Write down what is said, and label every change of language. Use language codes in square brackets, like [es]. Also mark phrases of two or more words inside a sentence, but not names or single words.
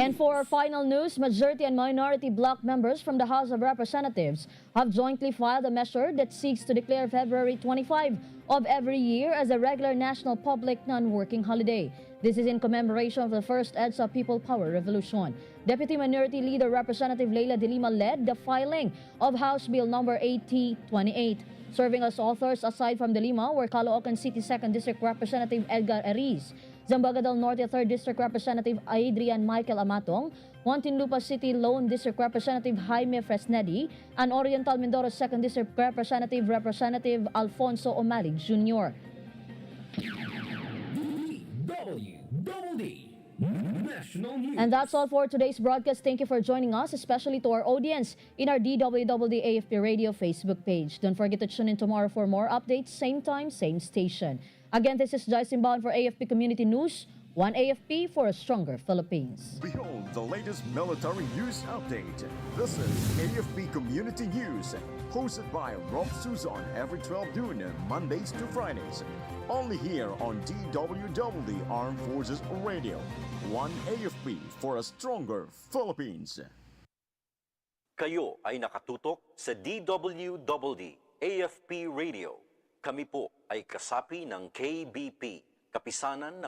[en] And for our final news, majority and minority bloc members from the House of Representatives have jointly filed a measure that seeks to declare February 25 of every year as a regular national public non-working holiday. This is in commemoration of the first EDSA People Power Revolution. Deputy Minority Leader Representative Leila de Lima led the filing of House Bill number 8028. Serving as authors aside from de Lima were Caloocan City 2nd District Representative Edgar Ariz, Zamboanga del Norte 3rd District Representative Adrian Michael Amatong, Muntinlupa City Lone District Representative Jaime Fresnedi, and Oriental Mindoro 2nd District Representative Alfonso Omalig Jr. DWDD National News. And that's all for today's broadcast. Thank you for joining us, especially to our audience in our DWDD AFP Radio Facebook page. Don't forget to tune in tomorrow for more updates, same time, same station. Again, this is Joyce Inbound for AFP Community News. One AFP for a stronger Philippines. Behold the latest military news update. This is AFP Community News, hosted by Rob Susan every 12 noon, Mondays to Fridays. Only here on DWDD Armed Forces Radio. One AFP for a stronger Philippines. [tl] Kayo ay nakatutok sa DWDD AFP Radio. Kami po ay kasapi ng KBP, Kapisanan ng